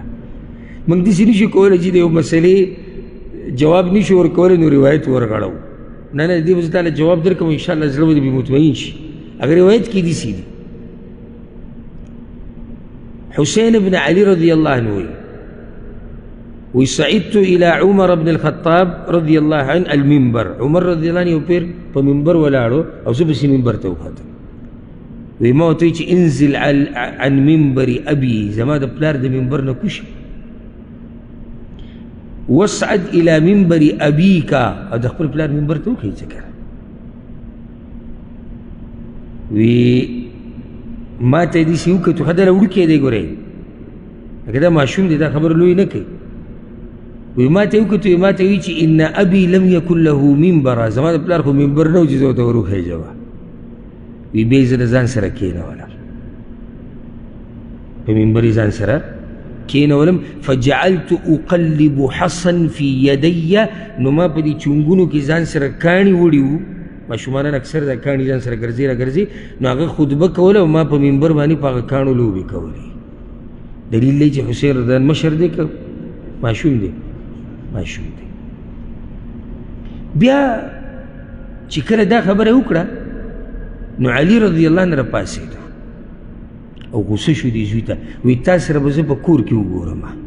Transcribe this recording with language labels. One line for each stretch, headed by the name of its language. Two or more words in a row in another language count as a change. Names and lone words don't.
Pashto: موږ داسې نشو کولی چې د یو مسلې جواب نشو ورکولی نو روایت ورغړو، نه نه، دې به زه تاله جواب درکوم انشاءالله زړه به دې مطمئن شي. هغه روایت کې داسې دي حسین ابن علي
Arabic: رضی الله عنه
Pashto: وی
Arabic: صعدت الى عمر بن الخطاب رضی الله عنه المنبر،
Pashto: عمر
Arabic: رضی الله عنه
Pashto: یو پیر په منبر ولاړو او زه پسې منبر ته وختم. وی ما ورته وی چې
Arabic: انزل عن منبر ابي،
Pashto: زما د پلار د منبر نه کوشه،
Arabic: واسعد الى منبر ابيك،
Pashto: او د خپل پلار منبر ته وخی ذکر. وی ما ته دې سې وکتو ښه دله وړوکی دی ګورئ، لکه دا ماشوم دی، دا خبره لوی نه کوي. وی ما ته وکتو، ما ته وی چې
Arabic: ان ابي لم يكن له منبر،
Pashto: زما د پلار خو منبر نه و چې زه ورته وروخېږم. وی بیا یې زه د ځان سره کېنولم، په منبر یې ځان سره کېنولم.
Arabic: فجعلت اقلب حصا في يدي،
Pashto: نو ما په دې چونګونو کې ځان سره کاڼي وړي وو، ماشومانان اکثر دا کاڼي ځان سره ګرځي را ګرځي، نو هغه خطبه کوله او ما په منبر باندې په هغه کاڼو لوبې کولې. دلیل دی چې حسین
Arabic: رضی الله
Pashto: مشر دی که ماشوم دی؟ ماشوم دی. بیا چې کله دا خبره وکړه نو علي
Arabic: رضی الله عنه
Pashto: راپاڅېدو او غوسه شو دې زوی ته، وایي تا سره به زه په کور کې وګورم.